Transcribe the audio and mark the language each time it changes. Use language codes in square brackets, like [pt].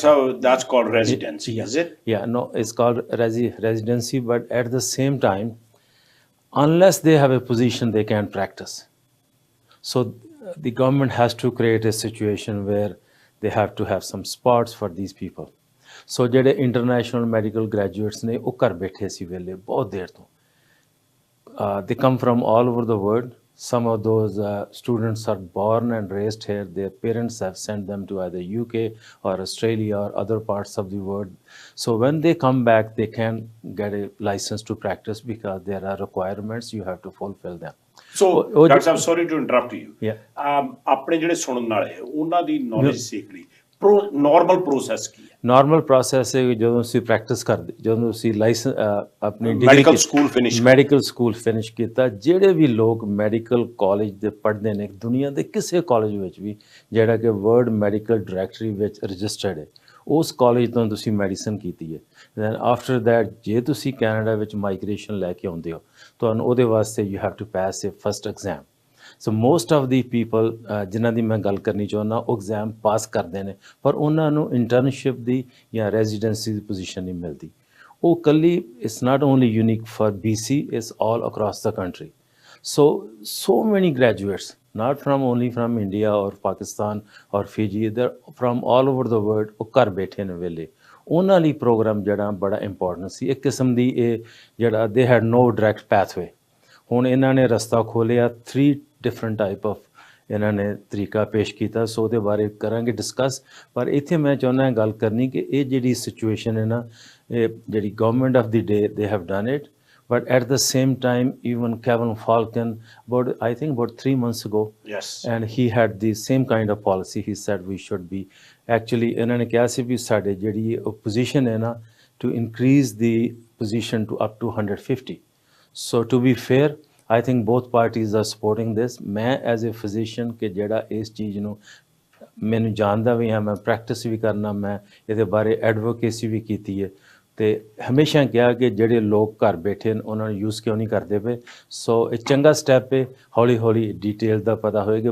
[en] Saab, that's called residency, is it? Yeah, no, it's called residency, but at the same time, unless they have a position, they can't practice. So the government has to create a situation where they have to have some spots for these people. [pa] So ਜਿਹੜੇ international medical graduates ਨੇ ਉਹ ਘਰ ਬੈਠੇ ਸੀ ਵੇਲੇ ਬਹੁਤ ਦੇਰ ਤੋਂ. [en] They come from all over the world. Some of those students are born and raised here. Their parents have sent them to either UK or Australia or other parts of the world. So when they come back, they can get a license to practice because there are requirements. You have to fulfill them. So, Dr. Saab, sorry to interrupt you. Yeah. [pa] ਆਪਣੇ ਜਿਹੜੇ ਸੁਣਨ ਵਾਲੇ ਉਹਨਾਂ ਦੀ knowledge ਸਿੱਖ ਲਈ normal process ਕੀ ਹੈ? Normal process ਹੈ ਜਦੋਂ ਤੁਸੀਂ ਪ੍ਰੈਕਟਿਸ ਕਰਦੇ, ਜਦੋਂ ਤੁਸੀਂ ਲਾਇਸੈਂਸ ਆਪਣੀ ਮੈਡੀਕਲ ਸਕੂਲ ਫਿਨਿਸ਼ ਕੀਤਾ, ਜਿਹੜੇ ਵੀ ਲੋਕ ਮੈਡੀਕਲ ਕਾਲਜ ਦੇ ਪੜ੍ਹਦੇ ਨੇ ਦੁਨੀਆ ਦੇ ਕਿਸੇ ਕਾਲਜ ਵਿੱਚ ਵੀ ਜਿਹੜਾ ਕਿ ਵਰਲਡ ਮੈਡੀਕਲ ਡਾਇਰੈਕਟਰੀ ਵਿੱਚ ਰਜਿਸਟਰਡ ਹੈ, ਉਸ ਕਾਲਜ ਤੋਂ ਤੁਸੀਂ ਮੈਡੀਸਨ ਕੀਤੀ ਹੈ, [en] then after that [pa] ਜੇ ਤੁਸੀਂ ਕੈਨੇਡਾ ਵਿੱਚ ਮਾਈਗ੍ਰੇਸ਼ਨ ਲੈ ਕੇ ਆਉਂਦੇ ਹੋ ਤੁਹਾਨੂੰ ਉਹਦੇ ਵਾਸਤੇ [en] You have to pass a first exam. [pa] So [en] most of the people [pa] ਜਿਨ੍ਹਾਂ ਦੀ ਮੈਂ ਗੱਲ ਕਰਨੀ ਚਾਹੁੰਦਾ ਉਹ ਐਗਜ਼ਾਮ ਪਾਸ ਕਰਦੇ ਨੇ ਪਰ ਉਹਨਾਂ ਨੂੰ ਇੰਟਰਨਸ਼ਿਪ ਦੀ ਜਾਂ ਰੈਜ਼ੀਡੈਂਸੀ ਦੀ ਪੋਜੀਸ਼ਨ ਨਹੀਂ ਮਿਲਦੀ. ਉਹ ਇਕੱਲੀ [en] It's not only unique for BC, it's all across the country. So many graduates, not only from India or Pakistan or Fiji, they're from all over the world. [pa] ਉਹ ਘਰ ਬੈਠੇ ਨੇ ਵੇਲੇ ਉਹਨਾਂ ਲਈ ਪ੍ਰੋਗਰਾਮ ਜਿਹੜਾ ਬੜਾ ਇੰਪੋਰਟੈਂਟ ਸੀ. ਇੱਕ ਕਿਸਮ ਦੀ ਇਹ ਜਿਹੜਾ [en] They had no direct pathway. [pa] ਹੁਣ ਇਹਨਾਂ ਨੇ ਰਸਤਾ ਖੋਲ੍ਹਿਆ, [en] 3 different type of [pa] ਇਹਨਾਂ ਨੇ ਤਰੀਕਾ ਪੇਸ਼ ਕੀਤਾ. ਸੋ ਉਹਦੇ ਬਾਰੇ ਕਰਾਂਗੇ ਡਿਸਕਸ. ਪਰ ਇੱਥੇ ਮੈਂ ਚਾਹੁੰਦਾ ਗੱਲ ਕਰਨੀ ਕਿ ਇਹ ਜਿਹੜੀ ਸਿਚੁਏਸ਼ਨ ਹੈ ਨਾ, ਇਹ ਜਿਹੜੀ [en] Government of the day they have done it, but at the same time even Kevin Falcon I think about 3 months ago, yes, and he had the same kind of policy. He said we should be actually [pa] ਇਹਨਾਂ ਨੇ ਕਿਹਾ ਸੀ ਵੀ ਸਾਡੇ ਜਿਹੜੀ position ਹੈ ਨਾ [en] to increase the position to up to 150. So to be fair, I think both parties are supporting this. [pa] ਮੈਂ [en] as a physician [pa] ਕਿ ਜਿਹੜਾ ਇਸ ਚੀਜ਼ ਨੂੰ ਮੈਨੂੰ ਜਾਣਦਾ ਵੀ ਹਾਂ, ਮੈਂ ਪ੍ਰੈਕਟਿਸ ਵੀ ਕਰਨਾ, ਮੈਂ ਇਹਦੇ ਬਾਰੇ ਐਡਵੋਕੇਸੀ ਵੀ ਕੀਤੀ ਹੈ ਤੇ ਹਮੇਸ਼ਾ ਕਿਹਾ ਕਿ ਜਿਹੜੇ ਲੋਕ ਘਰ ਬੈਠੇ ਨੇ ਉਹਨਾਂ ਨੂੰ ਯੂਜ਼ ਕਿਉਂ ਨਹੀਂ ਕਰਦੇ ਪਏ. ਸੋ ਇਹ ਚੰਗਾ ਸਟੈਪ ਹੈ, ਹੌਲੀ ਹੌਲੀ ਡਿਟੇਲ ਦਾ ਪਤਾ ਹੋਏਗਾ.